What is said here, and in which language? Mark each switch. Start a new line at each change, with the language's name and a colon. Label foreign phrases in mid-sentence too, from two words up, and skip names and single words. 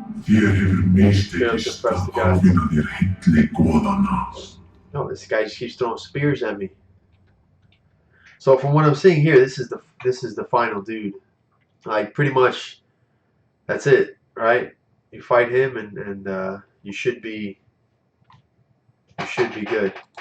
Icelandic: Þér hefur
English: Failed to
Icelandic: mistekist
English: confess
Icelandic: að
English: to God.
Icelandic: ávinna þér hilli goðanna.
English: No, this guy just keeps throwing spears at me. So from what I'm seeing here, this is the final dude. Like pretty much, that's it, right? You fight him, and you should be good.